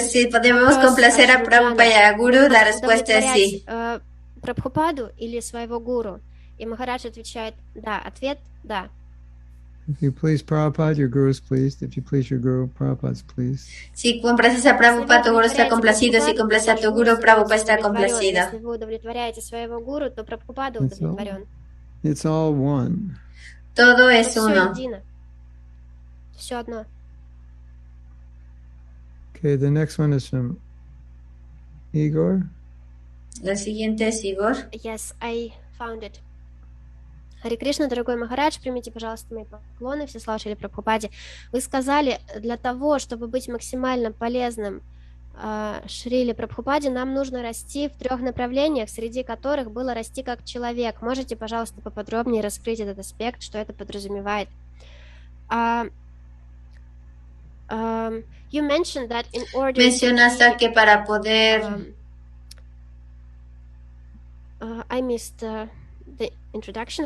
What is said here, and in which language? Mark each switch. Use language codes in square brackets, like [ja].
[es] ¿Podemos complacer a Prabhupada y a Guru? La respuesta es sí. [ru] Прабхупаду или своего гуру? И Махарадж отвечает да. Ответ да. [en] If you please Prabhupada, your Guru is pleased. If you please your Guru, Prabhupada is pleased. [es] Si complaces a Prabhupada, tu Guru está complacido. Si complaces a tu Guru, Prabhupada está complacido. [ru] Если вы удовлетворяете своего гуру, то Прабхупада удовлетворен. [en] It's all one. [es] Todo es uno. [ru] Все одно. [en] Okay, the next one is from Igor. [es] La siguiente es Igor. [en] Yes, I found it. [ru] Харе Кришна, дорогой Махарадж, примите, пожалуйста, мои поклоны, все слава Шриле Прабхупаде. Вы сказали, для того, чтобы быть максимально полезным Шриле Прабхупаде, нам нужно расти в 3 направлениях, среди которых было расти как человек. Можете, пожалуйста, поподробнее раскрыть этот аспект, что это подразумевает? [en] You mentioned that in order [es] Mencionaste que para poder [en] I missed the introduction.